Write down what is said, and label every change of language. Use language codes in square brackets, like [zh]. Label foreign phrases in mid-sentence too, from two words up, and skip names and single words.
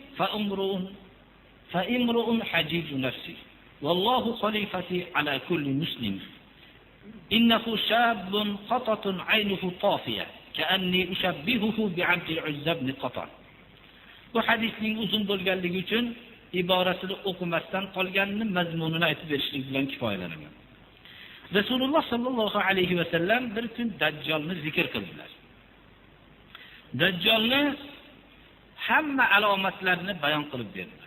[ar] فامرؤ حجيج نفسي والله خليفتي على كل مسلم إنه شاب قطط عينه طافية كأني أشبهه بعبد العزى بن قطع. [uz] Bu hadisning uzun bo'lganligi uchun iborasini o'qimasdan qolganini mazmunini aytib berishlik bilan kifoyalanaman. Rasululloh [ar] صلى الله عليه وسلم [uz] bir kun Dajjolni zikr qildilar. Dajjolni hamma alomatlarini bayon qilib berdilar.